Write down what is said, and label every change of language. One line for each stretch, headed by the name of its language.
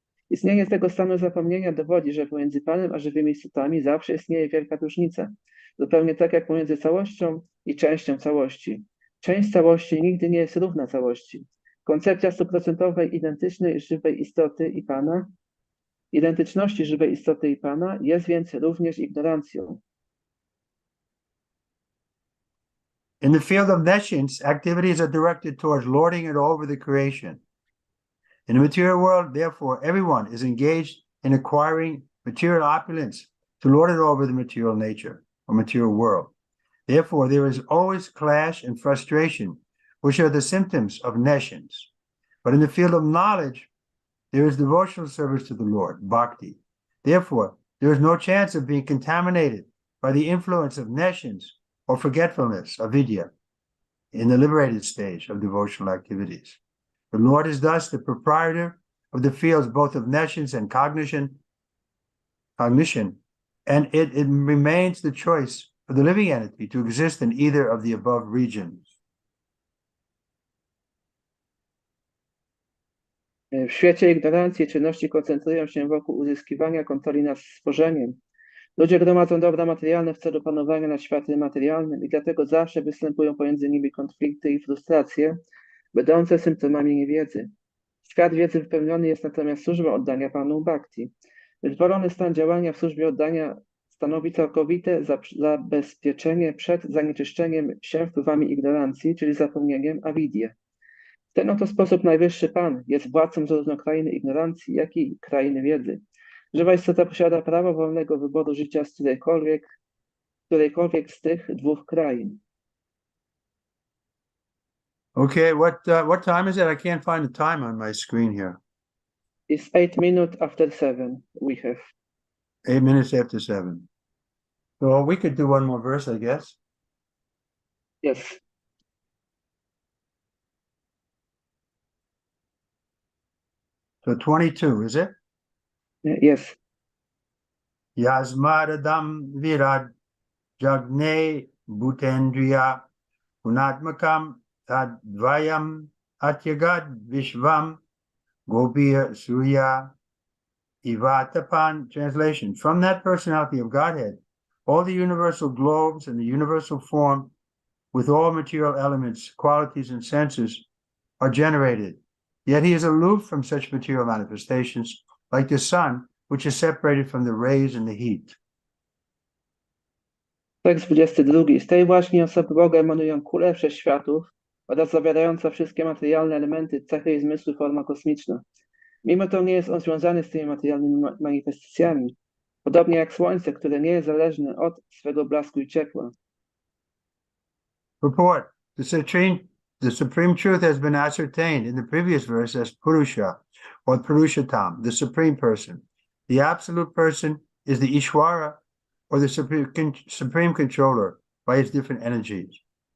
Polish: Istnienie tego stanu zapomnienia dowodzi, że pomiędzy Panem a żywymi istotami zawsze istnieje wielka różnica, zupełnie tak jak pomiędzy całością i częścią całości. Część całości nigdy nie jest równa całości. Koncepcja stuprocentowej identycznej żywej istoty i Pana, identyczności żywej istoty i Pana jest więc również ignorancją.
English: In the field of nescience, activities are directed towards lording it over the creation. In the material world, therefore, everyone is engaged in acquiring material opulence to lord it over the material nature or material world. Therefore, there is always clash and frustration, which are the symptoms of nescience. But in the field of knowledge, there is devotional service to the Lord, bhakti. Therefore, there is no chance of being contaminated by the influence of nescience or forgetfulness, avidya, in the liberated stage of devotional activities. The Lord is thus the proprietor of the fields both of nescience and cognition, and it remains the choice of the living entity to exist in either of the above regions.
Polish: W świecie ignorancji czynności koncentrują się wokół uzyskiwania kontroli nad stworzeniem. Ludzie gromadzą dobra materialne w celu panowania nad światem materialnym i dlatego zawsze występują pomiędzy nimi konflikty i frustracje, będące symptomami niewiedzy. Świat wiedzy wypełniony jest natomiast służbą oddania Panu bhakti. Wytworzony stan działania w służbie oddania stanowi całkowite zabezpieczenie przed zanieczyszczeniem się wpływami ignorancji, czyli zapomnieniem avidya. W ten oto sposób Najwyższy Pan jest władcą zarówno krainy ignorancji, jak i krainy wiedzy. Żywa istota posiada prawo wolnego wyboru życia z którejkolwiek z tych dwóch krain.
English: Okay, what time is it? I can't find the time on my screen here. It's 8 minutes after 7 we have. 8 minutes after 7. So we could do one more verse, I guess. Yes. So 22, is it? Yes.
Sanskrit: Yasmaradam virad jagne bhutendriya punatmakam tadvayam atyagad vishvam gopir surya ivatapan.
English: Translation: from that personality of Godhead, all the universal globes and the universal form with all material elements, qualities, and senses are generated. Yet he is aloof from such material manifestations, like the sun, which is separated from the rays and the heat.
Polish: Tekst 22. Z tej właśnie osoby Boga emanują kule wszechświatów oraz zawierająca wszystkie materialne elementy, cechy i zmysły forma kosmiczna. Mimo to nie jest on związany z tymi materialnymi manifestacjami, podobnie jak słońce, które nie jest zależne od swego blasku i ciepła.
English: Purport: the supreme truth has been ascertained in the previous verse as Purusha, or Purushatam, the supreme person. The absolute person is the Ishwara, or the supreme controller, by its different energies.